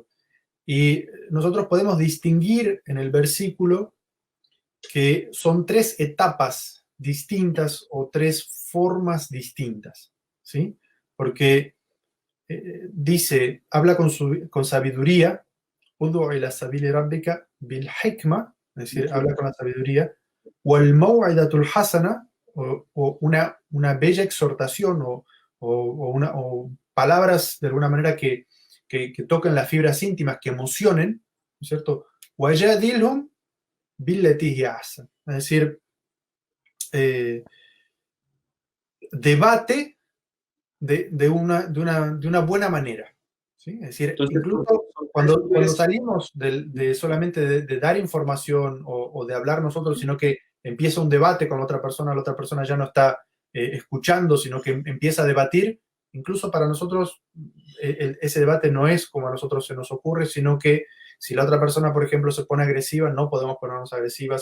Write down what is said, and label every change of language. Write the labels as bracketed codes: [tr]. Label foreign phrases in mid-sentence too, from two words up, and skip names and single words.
[es] Y nosotros podemos distinguir en el versículo que son tres etapas distintas o tres formas distintas, ¿sí? Porque dice, habla con sabiduría, [ar] ادع إلى سبيل ربك بالحكمة, [es] es decir, habla con la sabiduría, [ar] والموعظة الحسنة, [es] o una bella exhortación o palabras de alguna manera que toquen las fibras íntimas, que emocionen, ¿no es cierto? [ar] وجادلهم بالتي هي أحسن, [es] es decir, debate de una buena manera, ¿sí? Es decir, Entonces, incluso cuando salimos solamente de dar información o de hablar nosotros, sino que empieza un debate con la otra persona ya no está escuchando, sino que empieza a debatir, incluso para nosotros ese debate no es como a nosotros se nos ocurre, sino que si la otra persona, por ejemplo, se pone agresiva, no podemos ponernos agresivas.